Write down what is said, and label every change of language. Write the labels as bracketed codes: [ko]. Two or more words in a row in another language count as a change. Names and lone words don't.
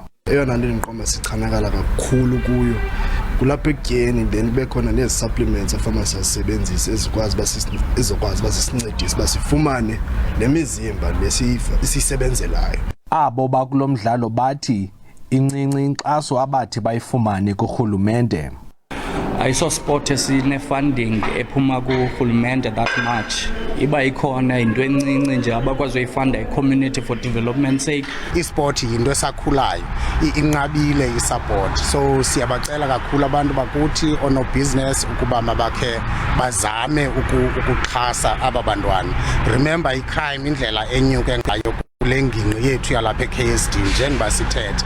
[xh] Eyona nto endiqonda sichanakala kakhulu kuyo kulapho ekutyeni then kube khona nezi supplements afama siyazisebenzisa ezikwazi uba zisincedise uba sifumane le mizimba lesiyisebenzelayo. Abo bakulo mdlalo bathi incinci inkxaso abathi bayifumane kurhulumente. Ayisosport esine-funding ephuma kurhulumente [en] that much. [xh] Iba ikhona into encinci nje abakwazi uyifunda i-community [en] for development sake. [xh] I-sport yinto esakhulayo, inqabile i-support. So siyabacela kakhulu abantu bakuthi onobhizinesi ukuba mabakhe bazame ukuxhasa aba bantwana. Remember i-crime indlela enyuke ngayo kule ngingqi yethu yalapha e-KSD njengoba sithethe.